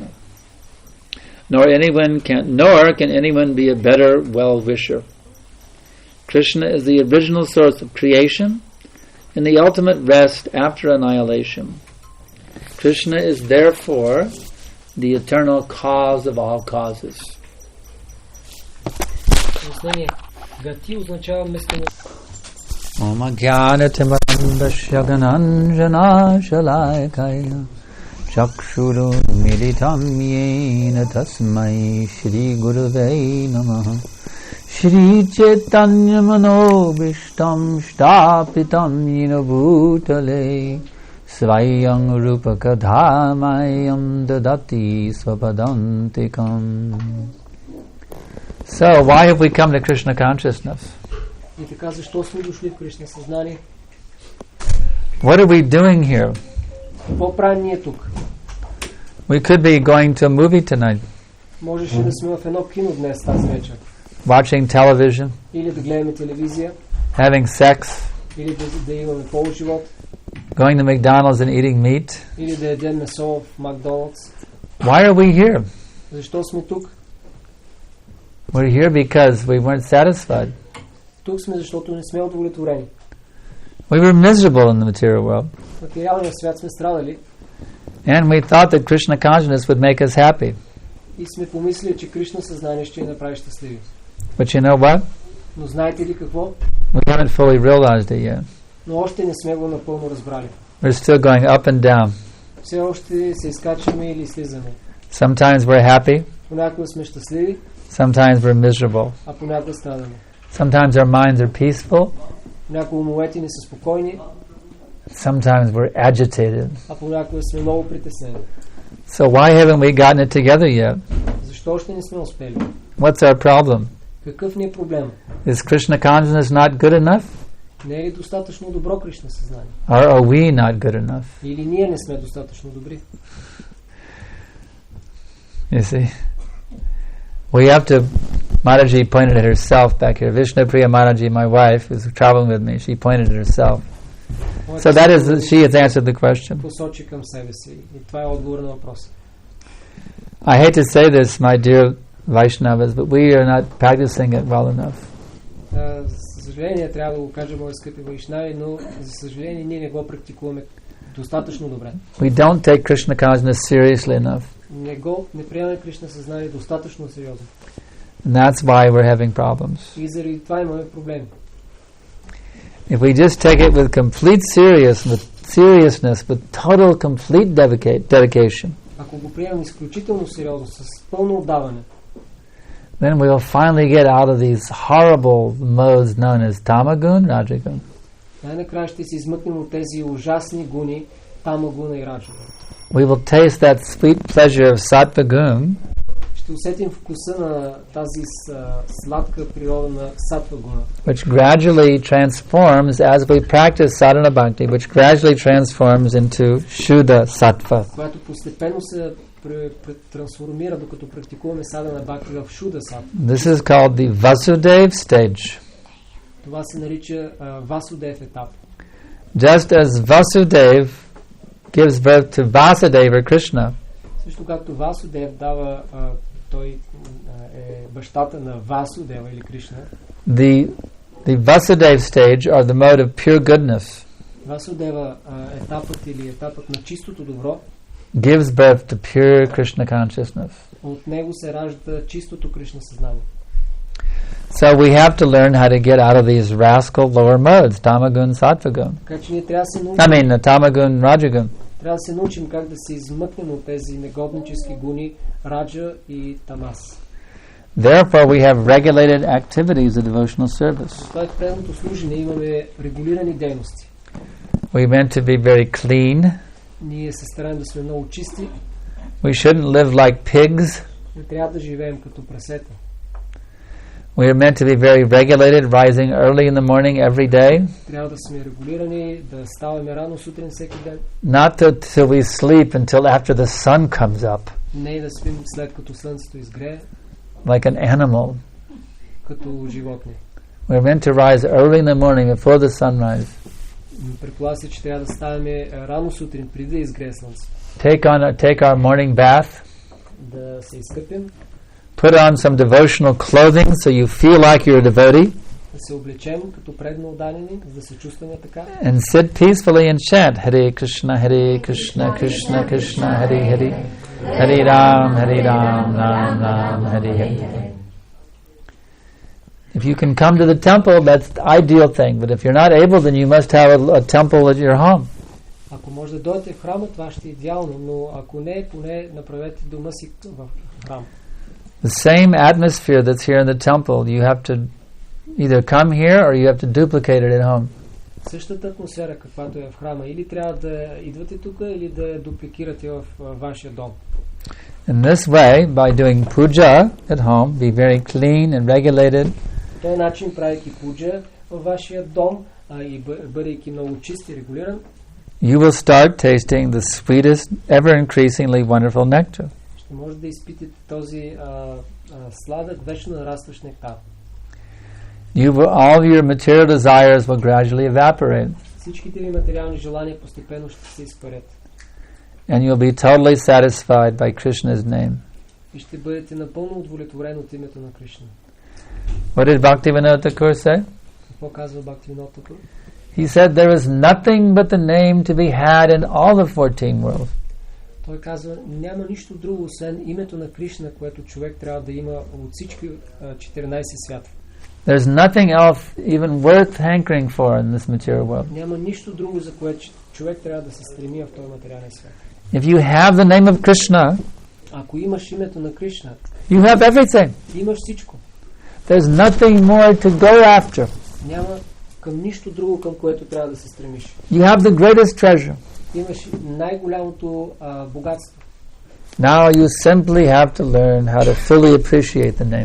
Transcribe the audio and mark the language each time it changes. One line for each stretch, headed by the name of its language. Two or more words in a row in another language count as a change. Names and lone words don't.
English: Nor can anyone be a better well-wisher. Krishna is the original source of creation and the ultimate rest after annihilation. Krishna is therefore the eternal cause of all causes.
Bulgarian: Гати означава местено.
Sanskrit: ॐ अज्ञानतिमिरान्धस्य ज्ञानाञ्जनशलाकया चक्षुरुन्मीलितं येन तस्मै श्रीगुरवे नमः श्रीचैतन्यमनोऽभीष्टं स्थापितं येन भूतले स्वयं रूपः कदा मह्यं ददाति स्वपदान्तिकम्.
English: So, why have we come to Krishna consciousness?
Bulgarian: И така, защо сме дошли в Кришна съзнание?
English: What are we doing here?
Bulgarian: Какво правим ние тук?
English: We could be going to a movie tonight.
Bulgarian: Можеше да сме в едно кино днес тази вечер.
English: Watching television.
Bulgarian: Или да гледаме телевизия.
English: Having sex.
Bulgarian: Или да имаме полуживот.
English: Going to McDonald's and eating meat.
Bulgarian: Или да ядем месо в Макдоналдс.
English: Why are we here?
Bulgarian: Защо сме тук?
English: We're here because we weren't satisfied.
Bulgarian: Тук сме, защото не сме удовлетворени.
English: We were miserable in the material world.
Bulgarian: В материалния свят сме страдали.
English: And we thought that Krishna consciousness would make us happy.
Bulgarian: И сме помислили, че Кришна съзнание ще ни направи щастливи.
English: But you know what?
Bulgarian: Но знаете ли какво?
English: We haven't fully realized it yet.
Bulgarian: Но още не сме го напълно разбрали.
English: We're still going up and down.
Bulgarian: Все още се изкачваме или слизаме.
English: Sometimes we're happy.
Bulgarian: Понякога сме щастливи.
English: Sometimes we're miserable.
Bulgarian: А понякога страдаме.
English: Sometimes our minds are peaceful.
Bulgarian: Понякога умовете ни са спокойни.
English: Sometimes we're agitated.
Bulgarian: А понякога сме много притеснени.
English: So why haven't we gotten it together yet?
Bulgarian: Защо още не сме успели?
English: What's our problem?
Bulgarian: Какъв ни е проблем?
English: Is Krishna consciousness not good enough?
Bulgarian: Не е ли достатъчно добро Кришна съзнание?
English: Or are we not good enough?
Bulgarian: Или ние не сме достатъчно добри?
English: You see? We have to... Mataji pointed at herself back here. Vishnupriya Mataji, my wife, who's traveling with me, she pointed at herself. So that is, she has answered the question.
Bulgarian: Посочи към себе си. И това е отговор на въпроса.
English: I hate to say this, my dear Vaishnavas, but we are not practicing it well enough.
Bulgarian: За съжаление, трябва да го кажа, мои скъпи вайшнави, но за съжаление ние не го практикуваме достатъчно добре.
English: We don't take Krishna consciousness seriously enough.
Bulgarian: Не приемаме Кришна съзнание достатъчно сериозно.
English: And that's why we're having problems.
Bulgarian: И заради това имаме проблеми.
English: If we just take it with complete seriousness, with total, complete dedication,
Bulgarian: ако го приемем изключително сериозно, с пълно отдаване,
English: then we'll finally get out of these horrible modes known as tamagun, rajagun.
Bulgarian: Най-накрая ще се измъкнем от тези ужасни гуни, тамагуна и раджагун.
English: We will taste that sweet pleasure of
Sanskrit: सत्त्व गुण.
Bulgarian: Ще усетим вкуса на тази сладка природа на сатва гуна.
English: Which gradually transforms as we practice
Sanskrit: साधन भक्ति,
English: which gradually transforms into
Sanskrit: शुद्ध सत्त्व.
Bulgarian: Която постепенно се трансформира, докато практикуваме
Sanskrit: साधन भक्ति
Bulgarian: в Шуда сад.
English: This is called the Vasudeva stage.
Bulgarian: Това се нарича Васудев етап.
English: Just as Vasudeva gives birth to Vasudeva Krishna,
Bulgarian: също както Васудев дава, той е бащата на Васудева или Кришна.
English: The Vasudeva stage are the mode of pure goodness.
Bulgarian: Васудева етапът или етапът на чистото добро
English: gives birth to pure Krishna consciousness.
Bulgarian: От него се ражда чистото Кришна съзнание.
English: So we have to learn how to get out of these rascal lower modes,
Sanskrit: तमोगुण सत्त्वगुण.
Bulgarian: Така че ние трябва да се научим.
Sanskrit: तमोगुण रजोगुण.
Bulgarian: Трябва да се научим как да се измъкнем от тези негоднически гуни раджа и тамас.
English: Therefore we have regulated activities of devotional service.
Bulgarian: Това е в предното служене, имаме регулирани дейности.
English: We meant to be very clean.
Bulgarian: Ние се стараем да сме много чисти.
English: We shouldn't live like pigs.
Bulgarian: Не трябва да живеем като прасета.
English: We are meant to be very regulated, rising early in the morning every day.
Bulgarian: Трябва да сме регулирани, да ставаме рано сутрин всеки ден.
English: Not till we sleep until after the sun comes up.
Bulgarian: Не да спим след като слънцето изгрее.
English: Like an animal.
Bulgarian: Като животни.
English: We are meant to rise early in the morning before the sunrise.
Bulgarian: Предполага се, че трябва да ставаме рано сутрин преди да изгрее слънцето.
English: Take our morning bath.
Bulgarian: Да се изкъпим.
English: Put on some devotional clothing so you feel like you're a devotee.
Bulgarian: Да се облечем като предно отдадени, за да се чувстваме така.
English: And sit peacefully and chant
Sanskrit: हरे कृष्ण कृष्ण कृष्ण हरे हरे हरे राम राम राम हरे हरे.
English: If you can come to the temple, that's the ideal thing. But if you're not able, then you must have a temple at your home.
Bulgarian: Ако може да дойдете в храма, това ще е идеално, но ако не, поне направете дома си в храм.
English: The same atmosphere that's here in the temple, you have to either come here or you have to duplicate it at home.
Bulgarian: Същата атмосфера, каквато е в храма, или трябва да идвате тук, или да я дупликирате в вашия дом.
English: In this way, by doing puja at home, be very clean and regulated.
Bulgarian: По този начин, правейки пуджа във вашия дом и бъдейки много чист и регулиран,
English: you will start tasting the sweetest, ever-increasingly wonderful nectar.
Bulgarian: Ще може да изпитате този сладък, вечно нарастващ нектар.
English: All your material desires will gradually evaporate.
Bulgarian: Всичките ви материални желания постепенно ще се изпарят.
English: And you'll be totally satisfied by Krishna's name.
Bulgarian: И ще бъдете напълно удовлетворени от името на Кришна.
English: What did Bhaktivinoda Thakur say?
Bulgarian: Какво казва Бхактивинода Тхакур?
English: He said there is nothing but the name to be had in all the 14 worlds.
Bulgarian: Той казва, няма нищо друго, освен името на Кришна, което човек трябва да има от всички 14 свята.
English: There's nothing else even worth hankering for in this material world.
Bulgarian: Няма нищо друго, за което човек трябва да се стреми в този материален свят.
English: If you have the name of Krishna,
Bulgarian: ако имаш името на Кришна,
English: you have everything.
Bulgarian: Имаш всичко.
English: There's nothing more to go after.
Bulgarian: Няма към нищо друго, към което трябва да се стремиш.
English: You have the greatest treasure.
Bulgarian: Имаш най-голямото богатство.
English: Now you simply have to learn how to fully appreciate the name.